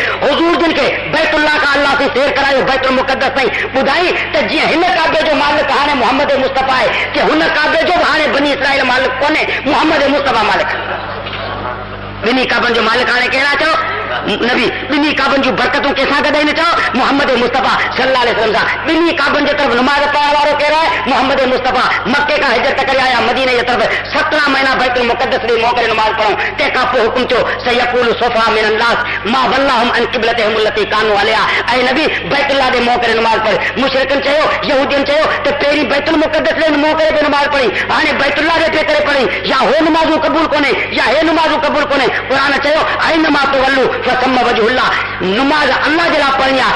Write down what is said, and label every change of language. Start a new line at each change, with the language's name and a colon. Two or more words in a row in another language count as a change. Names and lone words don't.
Sindhi: हुज़ूर जिन खे बैतुल्लाह खां अल्लाह से सैर करायो बैतुल मुक़द्दस ताईं, ॿुधाई त जीअं हिन काबे जो मालिक हाणे मुहम्मद मुस्तफ़ा आहे, कि हुन काबे जो बि हाणे बनी इसराइल मालिक कोन्हे, मुहम्मद मुस्तफ़ा मालिक। ॿिन्ही काबनि जो मालिक हाणे कहिड़ा? चओ नबी। ॿिन्ही काबनि जूं बरकतूं कंहिंसां गॾु आहिनि? चओ मुहम्मद मुस्तफ़ा
Arabic: صلى الله عليه وسلم
Sindhi: सां। ॿिन्ही काबनि जे तरफ़ नमाज़ पढ़ण वारो कहिड़ो आहे? मुहम्मद मुस्तफ़ा। मके खां हिजरत करे आया मदीने जे तरफ़ 17 महीना बैतुल मुक़द्दस ॾे मोकिले नमाज़ पढ़ूं। तंहिंखां पोइ हुकुम थियो
Arabic: سيقول السفهاء من الناس ما ولاهم عن قبلتهم التي كانوا عليها.
Sindhi: ऐं नबी बैतुल्लाह ॾे मोकिले नमाज़ पढ़। मुशरिकनि चयो, यहूदियुनि चयो त पहिरीं बैतुल मुक़द्दस ॾे मोकिले ते नमाज़ पढ़ी, हाणे बैतुल्लाह ॾे पे करे पढ़ी, या हो नमाज़ूं क़बूल कोन्हे या हे नमाज़ूं क़बूल कोन्हे। क़ुरान चयो
Arabic: أينما تولوا فثم وجه الله,
Sindhi: नमाज़ अल्लाह जे लाइ पढ़णी आहे।